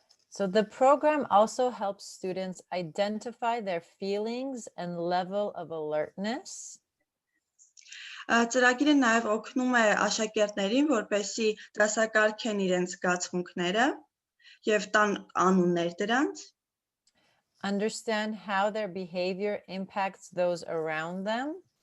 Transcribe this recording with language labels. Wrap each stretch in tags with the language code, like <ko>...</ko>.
<en>So the program also helps students identify their feelings and level of alertness.</en> <hy>Ծրագիրը նաև օգնում է աշակերտներին, որպեսզի դասակարգեն իրենց զգացմունքները եւ տան անուններ դրանց։</hy> <en>Understand how their behavior impacts those around them.</en>